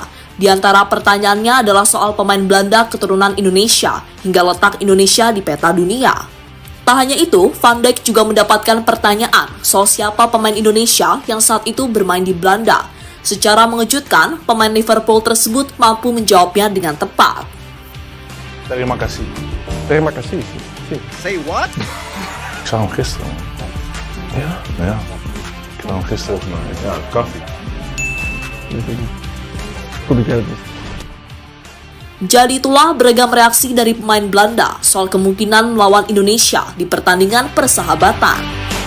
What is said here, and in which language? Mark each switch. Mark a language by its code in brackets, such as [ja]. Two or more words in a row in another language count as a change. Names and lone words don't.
[id] Di antara pertanyaannya adalah soal pemain Belanda keturunan Indonesia hingga letak Indonesia di peta dunia. Tak hanya itu, Van Dijk juga mendapatkan pertanyaan soal siapa pemain Indonesia yang saat itu bermain di Belanda. Secara mengejutkan, pemain Liverpool tersebut mampu menjawabnya dengan tepat. Terima kasih. Terima kasih. [en] Say what? [nl] Ik zag hem gisteren. Ja. Ik zag hem gisteren of ja, koffie. [id] Jadi itulah beragam reaksi dari pemain Belanda soal kemungkinan melawan Indonesia di pertandingan persahabatan.